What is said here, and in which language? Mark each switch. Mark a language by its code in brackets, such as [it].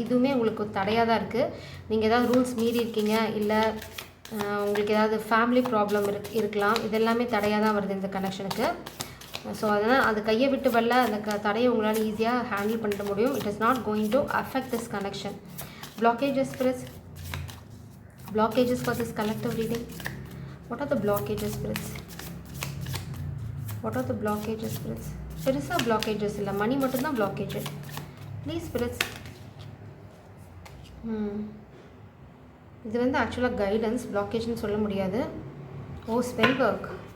[ta] இதுவுமே உங்களுக்கு தடையாக தான் இருக்குது. நீங்கள் ஏதாவது ரூல்ஸ் மீறி இருக்கீங்க, இல்லை உங்களுக்கு ஏதாவது ஃபேமிலி ப்ராப்ளம் இருக்கலாம். இது எல்லாமே தடையாக தான் வருது இந்த கனெக்ஷனுக்கு. ஸோ அதனால் அது கையை விட்டு வரல, அந்த தடையை உங்களால் ஈஸியாக ஹேண்டில் பண்ணிட முடியும். [en] It is not going to affect this connection. Blockages spirits, blockages for this collective reading. What are the blockages, spirits? What are the blockages, spirits? [ta] பெருசாக blockages இல்லை, மணி மட்டும்தான் blockage. Please spirits. இது வந்து ஆக்சுவலாக கைடன்ஸ், பிளாக்கேஜ்னு சொல்ல முடியாது. ஓ, ஸ்பெல் ஒர்க்.